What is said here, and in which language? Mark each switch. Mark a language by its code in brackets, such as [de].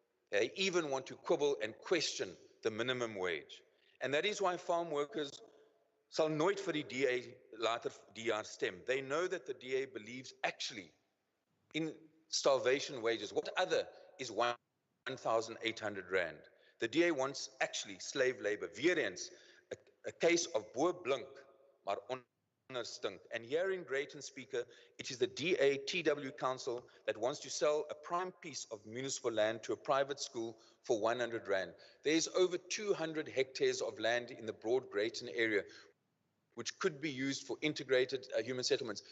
[en] They even want to quibble and question the minimum wage. [af] And that is why farm workers sal nooit vir die DA later die jaar stem. [en] They know that the DA believes actually in starvation wages. What other is 1,800 rand? The DA wants actually slave labor. [af] Weer eens, a case of bo blink, maar onderstink. [en] And here in Greyton, Speaker, it is the DA TW Council that wants to sell a prime piece of municipal land to a private school for 100 rand. There is over 200 hectares of land in the broad Greyton area which could be used for integrated human settlements.